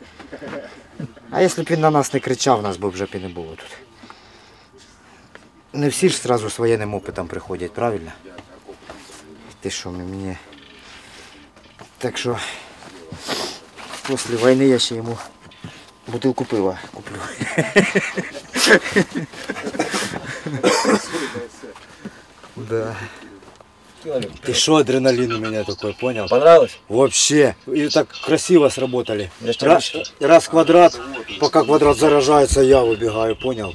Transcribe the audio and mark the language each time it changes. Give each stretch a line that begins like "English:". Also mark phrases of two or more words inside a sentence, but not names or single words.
Ukrainian: А якщо б він на нас не кричав, нас би вже б і не було тут. Не всі ж одразу з воєнним опитом приходять, правильно? Ти що, мені... Так що, після війни я ще йому бутилку пива куплю.
Russian: Да. Ты шо, адреналин у меня такой, понял? Понравилось? Вообще. И так красиво сработали. Раз квадрат, пока квадрат заражается, я выбегаю, понял?